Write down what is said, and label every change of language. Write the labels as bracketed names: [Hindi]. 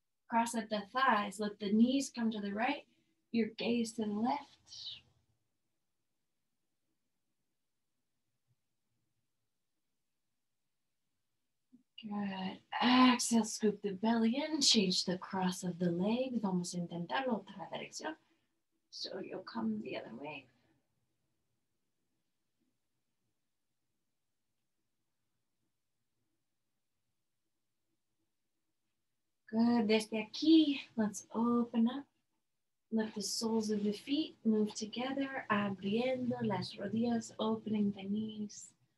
[English] Cross at the thighs. Let the knees come to the right, your gaze to the left. Good. Exhale, scoop the belly in. Change the cross of the legs. [Spanish] Vamos a intentarlo otra dirección. [English] So you'll come the other way. Good. [Spanish] Desde aquí, [English] let's open up. Let the soles of the feet move together, [Spanish] abriendo las rodillas, [English] opening the knees.